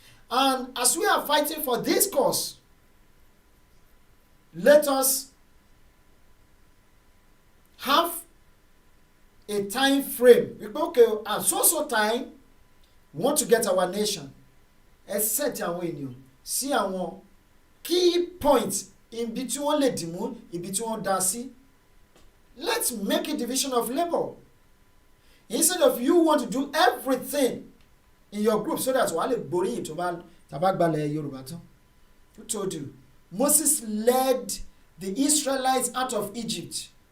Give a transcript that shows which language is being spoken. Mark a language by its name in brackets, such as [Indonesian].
[English] And as we are fighting for this cause, let us have a time frame. Okay, at so time, we want to get our nation. [Yoruba] Set àwọn ènìyàn sí àwọn [English] key points [Yoruba] ibi tí wọ́n lè dìmú, ibi tí wọ́n dá sí. [English] Let's make a division of labor. Instead of you want to do everything in your group so that [Yoruba] wàá lè gbóríyìn tó bá gbalẹ̀ Yorùbá tán. [English] Who told you? Moses led the Israelites out of Egypt.